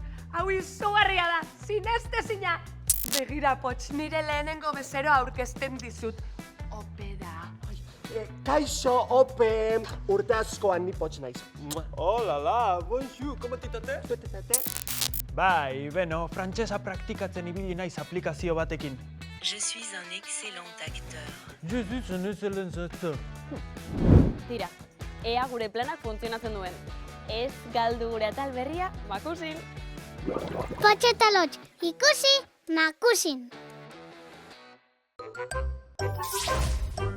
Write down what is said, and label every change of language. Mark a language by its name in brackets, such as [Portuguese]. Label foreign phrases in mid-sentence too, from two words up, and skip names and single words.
[Basque] Hau izugarria da, sinestezina. Begira, Pots, nire lehenengo bezeroa aurkezten dizut. Ope da. Kaixo, ope, urte askoan ni Pots naiz. Hola, bonjour, [Spanish] ¿cómo titate? [Basque] Bai, beno, frantsesa praktikatzen ibili naiz aplikazio batekin. [French] Je suis un excellent acteur. Je suis un excellent acteur. [Basque] Tira, ea gure planak funtzionatzen duen. Ez galdu gure atal berria, makusin! Pots eta lotx, ikusi, makusin.